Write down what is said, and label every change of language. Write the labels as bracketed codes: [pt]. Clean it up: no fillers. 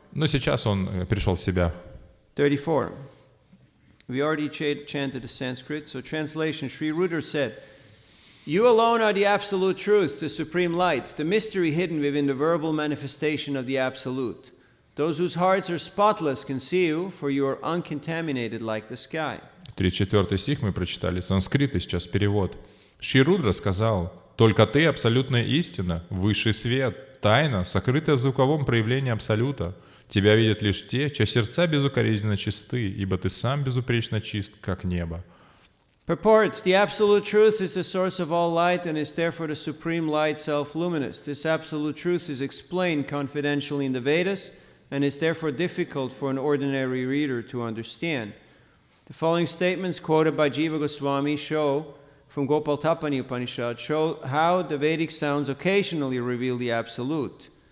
[ru] Но сейчас он пришел в себя. [en] 34. We already chanted the Sanskrit, so translation, Sri Rudra said, "You alone are the absolute truth, the supreme light, the mystery hidden within the verbal manifestation of the absolute. Those whose hearts are spotless can see you, for you are uncontaminated like the sky." [ru] 34 стих мы прочитали, санскрит, и сейчас перевод. Шри Рудра сказал: «Только ты, абсолютная истина, высший свет, тайна, сокрытая в звуковом проявлении абсолюта. Тебя видят лишь те, чьи сердца безукоризненно чисты, ибо ты сам безупречно чист, как небо». [en] Purport: The absolute truth is the source of all light and is therefore the supreme light, self-luminous. This absolute truth is explained confidentially in the Vedas and is therefore difficult for an ordinary reader to understand. The following statements quoted by Jiva Goswami from Gopal Tapani Upanishad show how the Vedic sounds occasionally reveal the absolute.